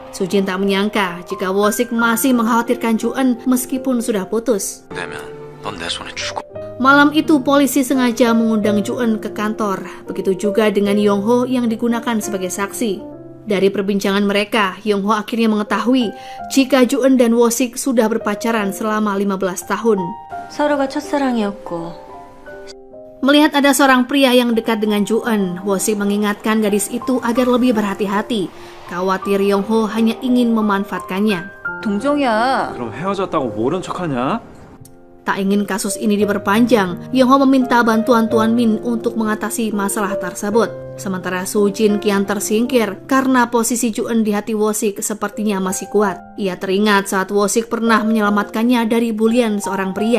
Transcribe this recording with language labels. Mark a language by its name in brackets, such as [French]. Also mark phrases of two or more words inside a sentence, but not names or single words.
[Indonesian] Soo-jin tak menyangka jika Wo-sik masih mengkhawatirkan Ju-eun meskipun sudah putus. Malam itu polisi sengaja mengundang Ju-eun ke kantor, begitu juga dengan Yong-ho yang digunakan sebagai saksi. Dari perbincangan mereka, Yong-ho akhirnya mengetahui jika Ju-eun dan Wo-sik sudah berpacaran selama 15 tahun. [Korean] 서로가 첫사랑이었고. [Indonesian] Melihat ada seorang pria yang dekat dengan Ju-eun, Wo-sik mengingatkan gadis itu agar lebih berhati-hati. Khawatir Yong-ho hanya ingin memanfaatkannya. [Korean] 동종이야. 그럼 헤어졌다고 모른 척하냐? [Indonesian] Tak ingin kasus ini diperpanjang, Yong-ho meminta bantuan Tuan Min untuk mengatasi masalah tersebut. Sementara Soo-jin kian tersingkir karena posisi Ju-eun di hati Wo-sik sepertinya masih kuat. Ia teringat saat Wo-sik pernah menyelamatkannya dari bulian seorang pria.